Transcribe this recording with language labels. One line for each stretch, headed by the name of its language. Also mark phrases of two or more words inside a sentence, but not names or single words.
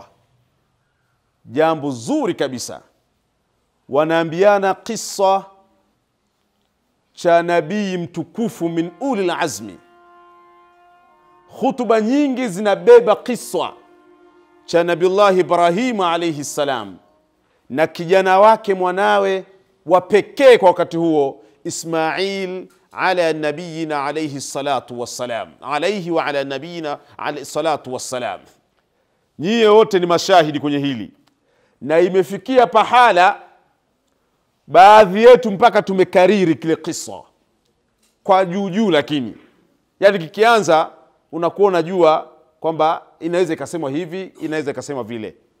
Swahili: Jambo zuri kabisa, wanaambiana qissa cha nabii mtukufu
Arabic: من أولي العزم.
Swahili: Hutuba nyingi zinabeba qissa cha Nabiullah Ibrahim
Arabic: عليه السلام
Swahili: na kijana wake mwanawe wa pekee kwa wakati huo Ismail
Arabic: على نبينا عليه الصلاة والسلام, عليه وعلى نبينا عليه الصلاة والسلام.
Swahili: Nyie wote ni mashahidi kwenye hili, na imefikia pahala baadhi yetu mpaka tumekariri kile kisa kwa juu, lakini yani kikianza unakuwa unajua kwamba inaweza ikasemwa hivi, inaweza ikasemwa vile.